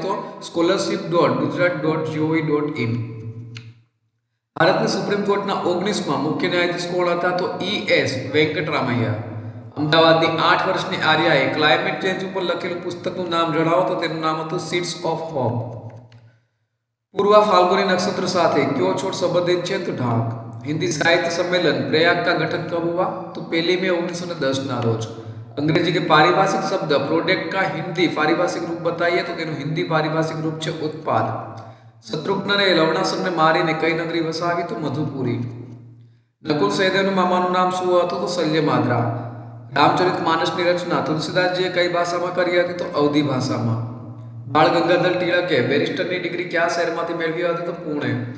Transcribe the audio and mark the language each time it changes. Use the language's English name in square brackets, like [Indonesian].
[Gujarati] તો scholarship.gujarat.gov.in. ભારતની supreme કોર્ટના 19માં મુખ્ય ન્યાયાધીશ કોણ હતા? તો ES વેંકટરામૈયા. અમદાવાદની 8 વર્ષની આર્યાએ ક્લાઇમેટ ચેન્જ ઉપર લખેલું પુસ્તકનું નામ જણાવો તો તેનું નામ હતું સીડ્સ ઓફ હોપ. પૂર્વ ફાલ્ગુની નક્ષત્ર સાથે કયો છોડ સંબંધિત છે? તો ઢાંક. [Hindi] हिंदी साहित्य सम्मेलन प्रयाग का गठन कब हुआ? तो 1 मई 1910 रोज. अंग्रेजी के पारिभाषिक शब्द प्रोडक्ट का हिंदी पारिभाषिक रूप बताइए तो [Gujarati] तेनु [Hindi] हिंदी पारिभाषिक रूप છે उत्पाद. [Gujarati] શત્રુઘ્નને લવણાસુરને મારીને કઈ નગરી વસાવી? તો મધુપુરી. નકુલ સહદેવના મામાનું નામ શું હતું? તો શલ્યમાદ્રા. રામચરિતમાનસની રચના તુલસીદાસજીએ કઈ ભાષામાં કરી હતી? તો અવધી ભાષામાં. બાળ ગંગાધર ટિળકે બેરિસ્ટરની ડિગ્રી કયા શહેરમાંથી મેળવી હતી? તો પુણે.